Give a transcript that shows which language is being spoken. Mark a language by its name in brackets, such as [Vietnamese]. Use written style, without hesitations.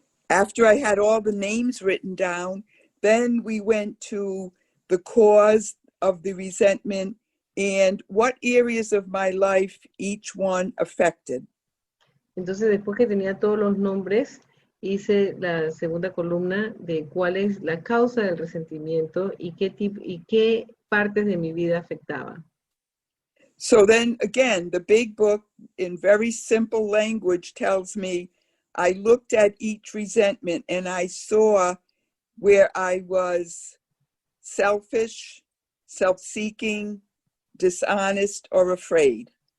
[English] After I had all the names written down, then we went to the cause of the resentment and what areas of my life each one affected. [Spanish] Entonces, después que tenía todos los nombres, hice la segunda columna de cuál es la causa del resentimiento y qué partes de mi vida afectaba. [English] So then again, the big book in very simple language tells me I looked at each resentment and I saw where I was selfish, self-seeking, dishonest, or afraid.